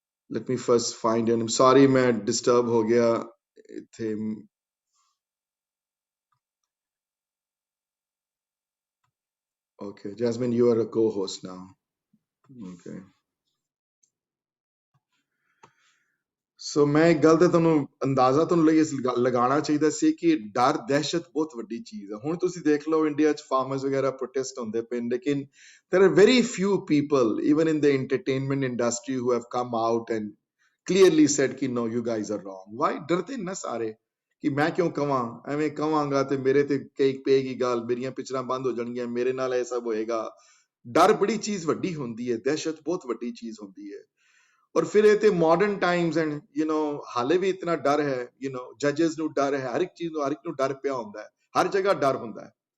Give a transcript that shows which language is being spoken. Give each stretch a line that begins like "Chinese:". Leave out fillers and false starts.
English: let me first find it. I'm sorry
Hindi: मैं disturb हो गया
English: ਇੱਥੇ. Okay, Jasmine, you are a co-host now. Okay.
Punjabi: ਸੋ ਮੈਂ ਇੱਕ ਗੱਲ ਤੇ ਤੁਹਾਨੂੰ ਅੰਦਾਜ਼ਾ ਤੁਹਾਨੂੰ ਲਗਾਉਣਾ ਚਾਹੀਦਾ ਸੀ ਕਿ ਡਰ ਦਹਿਸ਼ਤ ਬਹੁਤ ਵੱਡੀ ਚੀਜ਼ ਹੈ। ਹੁਣ ਤੁਸੀਂ ਦੇਖ ਲਓ ਇੰਡੀਆ 'ਚ ਫਾਰਮਰਸ ਵਗੈਰਾ ਪ੍ਰੋਟੈਸਟ ਹੁੰਦੇ ਪਏ ਨੇ, ਲੇਕਿਨ
English: there are very few people even in the entertainment industry who have come out and clearly said
Punjabi: ਕਿ
English: no you guys are wrong. Why?
Punjabi: ਡਰਦੇ ਨਾ ਸਾਰੇ ਕਿ ਮੈਂ ਕਿਉਂ ਕਵਾਂ, ਐਵੇਂ ਕਵਾਂਗਾ ਤੇ ਮੇਰੇ ਤੇ ਕਈ ਪਏਗੀ ਗੱਲ, ਮੇਰੀਆਂ ਪਿਕਚਰਾਂ ਬੰਦ ਹੋ ਜਾਣਗੀਆਂ, ਮੇਰੇ ਨਾਲ ਇਹ ਸਭ ਹੋਏਗਾ। ਡਰ ਬੜੀ ਚੀਜ਼ ਵੱਡੀ ਹੁੰਦੀ ਹੈ, ਦਹਿਸ਼ਤ ਬਹੁਤ ਵੱਡੀ ਚੀਜ਼ ਹੁੰਦੀ ਹੈ। ਔਰ ਫਿਰ ਇਹ ਤੇ ਮਾਡਰਨ ਟਾਈਮਸ ਐਂਡ ਹਾਲੇ ਵੀ ਇਤਨਾ ਡਰ ਹੈ, ਜੱਜਸ ਨੂੰ ਡਰ ਹੈ, ਹਰ ਇੱਕ ਚੀਜ਼ ਨੂੰ, ਹਰ ਇੱਕ ਨੂੰ ਡਰ ਪਿਆ ਹੁੰਦਾ ਹੈ, ਹਰ ਜਗ੍ਹਾ ਡਰ ਹੁੰਦਾ ਹੈ।